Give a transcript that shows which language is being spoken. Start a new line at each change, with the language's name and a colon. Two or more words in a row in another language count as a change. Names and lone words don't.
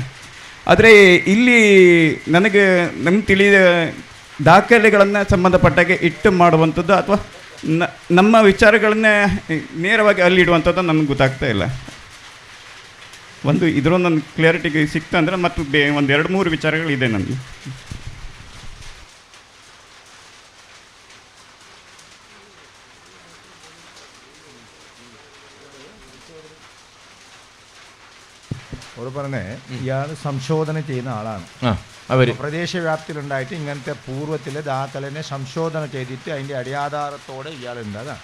Kannada: ಆದರೆ ಇಲ್ಲಿ ನಮಗೆ ತಿಳಿದ ದಾಖಲೆಗಳನ್ನು ಸಂಬಂಧಪಟ್ಟಾಗೆ ಇಟ್ಟು ಮಾಡುವಂಥದ್ದು ಅಥವಾ ನಮ್ಮ ವಿಚಾರಗಳನ್ನೇ ನೇರವಾಗಿ ಅಲ್ಲಿ ಇಡುವಂಥದ್ದು ನನಗೆ ಗೊತ್ತಾಗ್ತಾ ಇಲ್ಲ. ಒಂದು ಇದರೊಂದು ನನ್ನ ಕ್ಲಿಯರಿಟಿಗೆ ಸಿಕ್ತು ಅಂದರೆ ಮತ್ತು ಒಂದು 2-3 ವಿಚಾರಗಳಿದೆ ನನಗೆ.
Malayalam: അവർ പറഞ്ഞേ ഇയാൾ സംശോധന ചെയ്യുന്ന ആളാണ്. പ്രദേശവ്യാപ്തിയിലുണ്ടായിട്ട് ഇങ്ങനത്തെ പൂർവ്വത്തിലെ ദാഖലിനെ സംശോധന ചെയ്തിട്ട് അതിൻ്റെ അടിയാധാരത്തോടെ ഇയാളുണ്ടതാണ്.